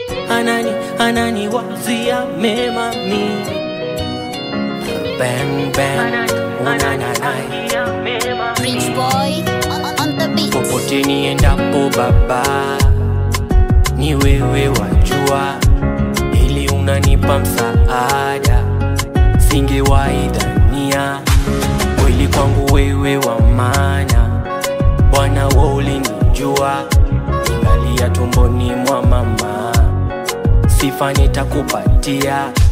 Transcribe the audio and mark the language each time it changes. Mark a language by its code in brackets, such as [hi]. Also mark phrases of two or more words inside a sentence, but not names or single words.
[sw] Anani, anani wazia mema mi. Ben, ben, Anani, unananai. anani wazia mema mi. [en] Rich boy on, on the beat. [sw] Popote niendapo baba, ni wewe wajua, ili unanipa msaada, singewahi dhania. Kweli kwangu wewe wa maana, Bwana wewe ulinijua, ingalia tumboni mwa mama, sifa nitakupatia.